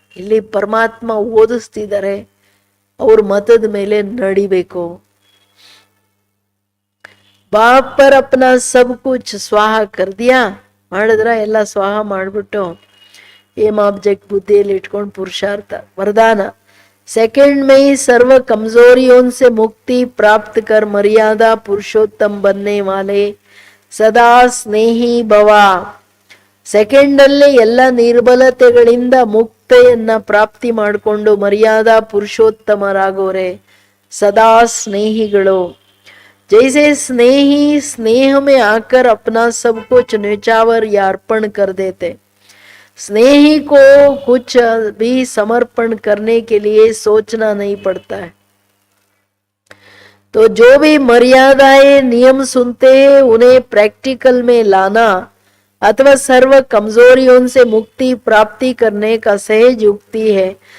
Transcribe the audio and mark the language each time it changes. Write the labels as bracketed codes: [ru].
[kn] ಇಲ್ಲಿ ಪರಮಾತ್ಮ ಓದಿಸ್ತಿದ್ದಾರೆ, ಅವ್ರ ಮತದ ಮೇಲೆ ನಡಿಬೇಕು. [hi] ಬಾಪ್ ಪರ್ ಅಪ್ನಾ ಸಬ್ ಕುಚ್ ಸ್ವಾಹ ಕರ್ದಿಯಾ, [kn] ಮಾಡಿದ್ರ ಎಲ್ಲ ಸ್ವಾಹ ಮಾಡ್ಬಿಟ್ಟು ಏಮ್ ಆಬ್ಜೆಕ್ಟ್ ಬುದ್ಧಿಯಲ್ಲಿ ಇಟ್ಕೊಂಡು ಪುರುಷಾರ್ಥ. [hi] ವರದಾನ सेकंड में ही सर्व कमजोरियों से मुक्ति प्राप्त कर मर्यादा पुरुषोत्तम बनने वाले सदा स्नेही भव. [kn] ಸೆಕೆಂಡ್ ಅಲ್ಲಿ ಎಲ್ಲ ನಿರ್ಬಲತೆಗಳಿಂದ ಮುಕ್ತಿಯನ್ನ ಪ್ರಾಪ್ತಿ ಮಾಡಿಕೊಂಡು ಮರ್ಯಾದಾ ಪುರುಷೋತ್ತಮರಾಗೋರೆ, ಸದಾ ಸ್ನೇಹಿಗಳು. [hi] जैसे स्नेही स्नेह में आकर अपना सब कुछ न्यौछावर या अर्पण कर देते, स्नेही को कुछ भी समर्पण करने के लिए सोचना नहीं पड़ता है. तो जो भी मर्यादाएं नियम सुनते हैं उन्हें प्रैक्टिकल में लाना अथवा सर्व कमजोरियों से मुक्ति प्राप्ति करने का सहज युक्ति है.